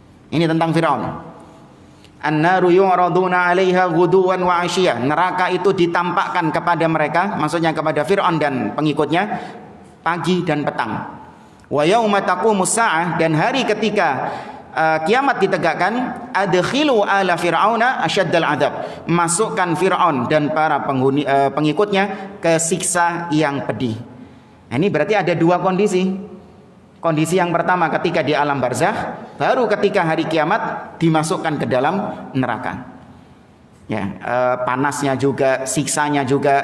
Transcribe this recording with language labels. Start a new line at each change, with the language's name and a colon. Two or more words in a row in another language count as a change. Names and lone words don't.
Indonesian: Ini tentang Fir'aun.
Arabic: النار يعرضون عليها غدوا وعشيا.
Indonesian: Neraka itu ditampakkan kepada mereka, maksudnya kepada Fir'aun dan pengikutnya, pagi dan petang.
Arabic: ويوم تقوم الساعة,
Indonesian: dan hari ketika kiamat ditegakkan,
Arabic: أدخلوا آل فرعون أشد العذاب.
Indonesian: Masukkan Fir'aun dan para pengikutnya ke siksa yang pedih. Nah, ini berarti ada dua kondisi. Kondisi yang pertama ketika di alam barzakh, baru ketika hari kiamat dimasukkan ke dalam neraka. Ya, panasnya juga, siksanya juga.